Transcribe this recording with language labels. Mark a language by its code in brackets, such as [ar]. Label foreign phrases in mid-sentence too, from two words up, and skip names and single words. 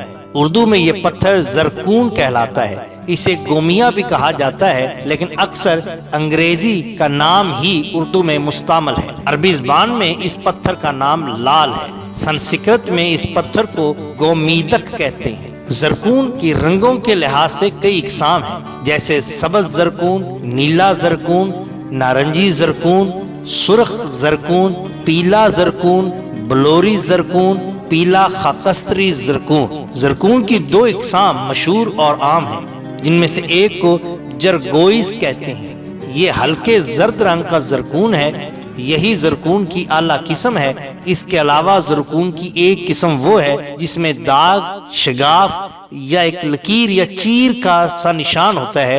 [ur] اردو میں یہ پتھر زرکون کہلاتا ہے. اسے گومیا بھی کہا جاتا ہے، لیکن اکثر انگریزی کا نام ہی اردو میں مستعمل ہے. عربی زبان میں اس پتھر کا نام لال ہے. سنسکرت میں اس پتھر کو گومیدک کہتے ہیں. زرکون کی رنگوں کے لحاظ سے کئی اقسام ہیں، جیسے سبز زرکون، نیلا زرکون، نارنجی زرکون، سرخ زرکون، پیلا زرکون، بلوری زرکون، پیلا خاکستری زرکون. زرکون کی دو اقسام مشہور اور عام ہیں، جن میں سے ایک کو جرگوئس کہتے ہیں. یہ ہلکے زرد رنگ کا زرکون ہے. یہی زرکون کی اعلیٰ قسم ہے. اس کے علاوہ زرکون کی ایک قسم وہ ہے جس میں داغ، شگاف یا ایک لکیر یا چیر کا سا نشان ہوتا ہے.